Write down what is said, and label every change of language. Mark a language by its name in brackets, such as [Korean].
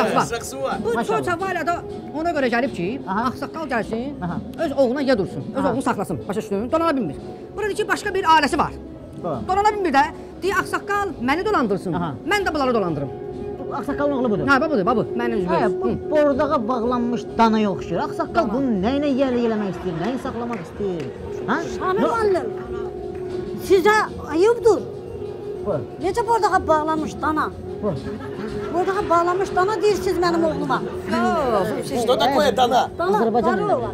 [Azerbaijani] Şahsuvar. Bu çocuq var da ona görə gəlib ki, ağsaqqal gəlsin, öz oğluna yer dursun, öz oğlunu saxlasın, başa düşdün? Dolana bilmir. Burada ki, başqa bir ailəsi var. Dolana bilmir də, deyə ağsaqqal məni dolandırsın, mən də bunları dolandırım. Ağsaqqalın oğlu budur. Hə, budur, mənim üzvəyim. Bu bordağa bağlanmış danaya oxşuyur. Ağsaqqal bunu nəyinə yerləmək istəyir, nəyi saxlamaq istəyir? Şamil müəllim, sizə ayıbdır. Necə bordağa bağlanmış dana? Bordağa bağlanmış dana deyirsiniz mənim oğluma. [Russian] Что такое дана? [Azerbaijani] Azərbaycan dilində.